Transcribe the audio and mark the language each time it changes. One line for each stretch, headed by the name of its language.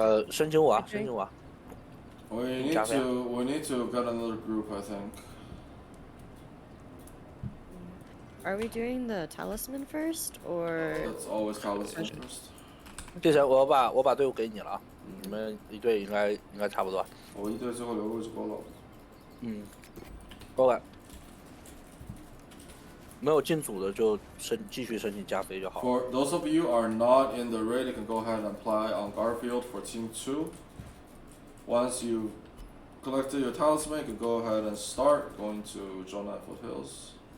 Chinese: 申请我啊，申请我啊。
English: We need to get another group, I think. Are we doing the talisman first, or? Let's always talisman first.
Chinese: 这谁？我把队伍给你了啊，你们一队应该差不多。我一队最后留个就够了。
English: OK。
Chinese: 没有进组的就继续申请加飞就好。
English: For those of you are not in the raid, you can go ahead and apply on Garfield for Team 2. Once you've collected your talisman, you can go ahead and start going to Jonah Foothills.